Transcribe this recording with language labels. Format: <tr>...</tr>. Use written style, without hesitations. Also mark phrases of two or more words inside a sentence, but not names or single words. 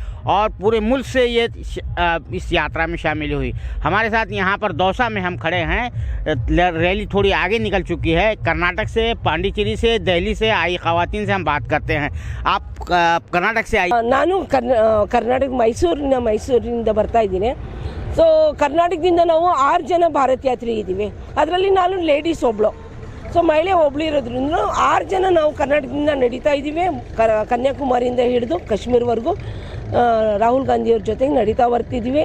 <hi>और पूरे मुल्क से ये इस यात्रा में शामिल हुई। हमारे साथ यहाँ पर दौसा में हम खड़े हैं, रैली थोड़ी आगे निकल चुकी है। कर्नाटक से, पांडिचेरी से, दिल्ली से आई ख़वातीन से हम बात करते हैं। आप कर्नाटक से आई?</hi> <kn>ನಾನು ಕರ್ನಾಟಕ ಮೈಸೂರಿನಿಂದ ಬರ್ತಾ ಇದ್ದೀನಿ। ಸೊ ಕರ್ನಾಟಕದಿಂದ ನಾವು 6 ಜನ ಭಾರತ ಯಾತ್ರೆ ಇದ್ದೀವಿ, ಅದರಲ್ಲಿ ನಾನು ಲೇಡೀಸ್ ಒಬ್ಳು, ಸೊ ಮಹಿಳೆ ಒಬ್ಳು ಇರೋದ್ರಿಂದ 6 ಜನ ನಾವು ಕರ್ನಾಟಕದಿಂದ ನಡೀತಾ ಇದ್ದೀವಿ। ಕನ್ಯಾಕುಮಾರಿಯಿಂದ ಹಿಡಿದು ಕಾಶ್ಮೀರವರೆಗೂ ರಾಹುಲ್ ಗಾಂಧಿಯವ್ರ ಜೊತೆಗೆ ನಡೀತಾ ಬರ್ತಿದ್ದೀವಿ।</kn>